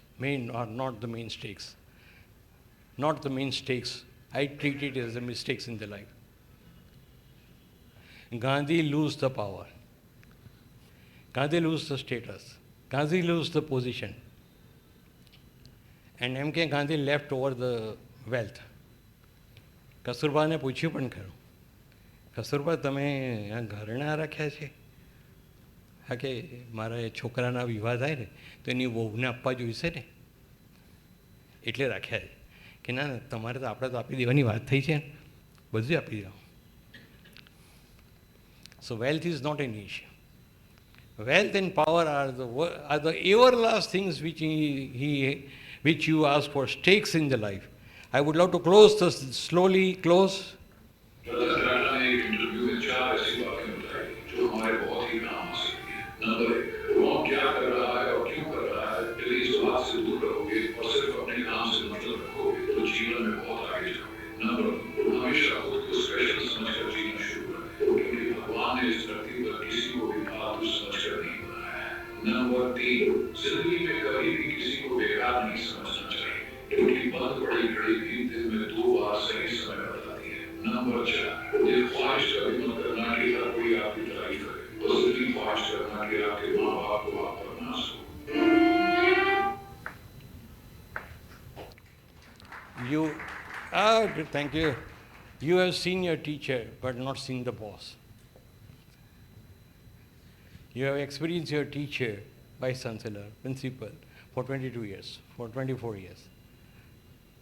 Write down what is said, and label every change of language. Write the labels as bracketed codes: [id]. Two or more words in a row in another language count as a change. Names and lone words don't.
[en] Not the main stakes. Not the main stakes. I treat it as the mistakes in the life. Gandhi lose the power. Gandhi lose the status. Gandhi lose the position. And MK Gandhi left over the wealth. [gu] કસ્તુરબાને પૂછ્યું પણ ખરું, કસ્તુરબા તમે ઘરણા રાખ્યા છે? હા કે મારા છોકરાના વિવાહ થાય ને તો એની વહુને આપવા જોઈશે ને એટલે રાખ્યા છે. કે ના તમારે તો આપણે તો આપી દેવાની વાત થઈ છે, બધું આપી દો. [en] So wealth is not an issue. Wealth and power are the everlasting things which you ask for, stakes in the life. I would love to close this, slowly close. [hi] रतन टाटा ने एक इंटरव्यू में 4 ऐसी बातें बताई जो हमारे बहुत ही काम आ सकती हैं. नंबर 1, कौन क्या कर रहा है और क्यों कर रहा है, यदि इस बात से दूर रहोगे और सिर्फ अपने काम से मतलब रखोगे तो जीवन में बहुत आगे जाओगे. नंबर 2, हमेशा खुद को स्पेशल समझकर जीना शुरू करें, क्योंकि भगवान ने इस धरती पर किसी को भी फालतू समझकर नहीं बनाया है. नंबर 3, जिंदगी में कभी भी किसी को बेकार नहीं समझना चाहिए, क्योंकि बंद पड़ी घड़ी भी दिन में 2 बार सही समय बताती है. नंबर 4, ये ख्वाहिश कभी मत करना कि हर कोई आपकी तारीफ करे, बस इतनी ख्वाहिश करना कि आपके माँ बाप को आप पर नाज हो. [en] Thank you. You have seen your teacher, but not seen the boss. You have experienced your teacher, vice chancellor, principal, for 22 years, for 24 years.